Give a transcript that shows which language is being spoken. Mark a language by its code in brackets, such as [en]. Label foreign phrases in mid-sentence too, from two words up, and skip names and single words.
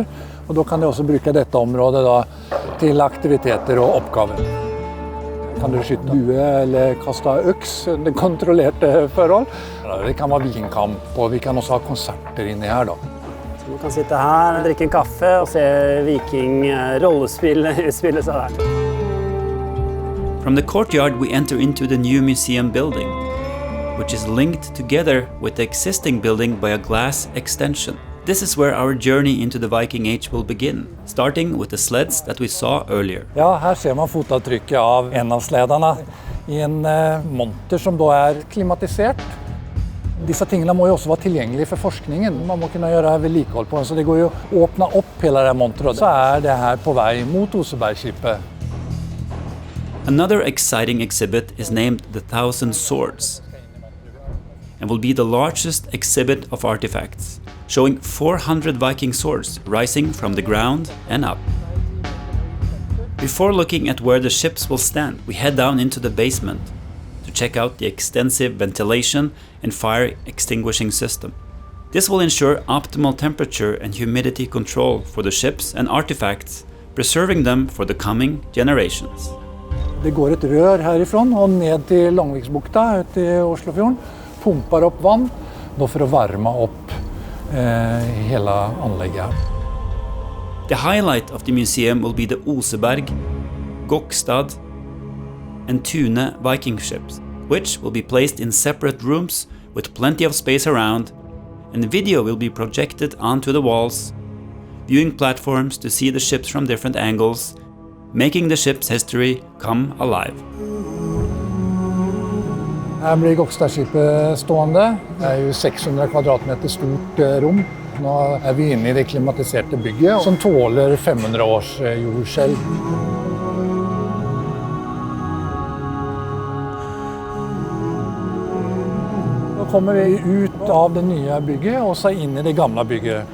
[no] Og da kan de også bruke dette området da, til aktiviteter og oppgaver. Kan du skyte bue eller kaste øks under kontrollerte forhold. Det kan være vikingkamp, og vi kan også ha konserter inni her da. Så man kan sitte her, drikke en kaffe og se viking rollespill utspille seg der. [en] From the courtyard we enter into the new museum building, which is linked together with the existing building by a glass extension. This is where our journey into the Viking Age will begin, starting with the sleds that we saw earlier. [no] Ja, her ser man fotavtrykket av en av sledene I en monter som da klimatisert. Disse tingene må jo også være tilgjengelige for forskningen. Man må kunne gjøre vedlikehold på den, så det går jo å åpne opp hele det monteret. Så det her på vei mot Osebergskipet. [en] Another exciting exhibit is named The Thousand Swords. and will be the largest exhibit of artifacts, showing 400 Viking swords rising from the ground and up. Before looking at where the ships will stand, we head down into the basement to check out the extensive ventilation and fire extinguishing system. This will ensure optimal temperature and humidity control for the ships and artifacts, preserving them for the coming generations. [no] Det går et rør herifrån og ned til Langviksbukta ut i Oslofjorden, pumper opp vann, nå for å varme opp hele anlegget her. [en] The highlight of the museum will be the Oseberg, Gokstad and Tune Viking ships, which will be placed in separate rooms with plenty of space around, and the video will be projected onto the walls, viewing platforms to see the ships from different angles, making the ship's history come alive. [no] Her blir Gokstadskipet stående. Det er jo 600 kvadratmeter stort rom. Nå er vi inne i det klimatiserte bygget, som tåler 500 års jordskjelv. Nå kommer vi ut av det nye bygget og så inn i det gamle bygget.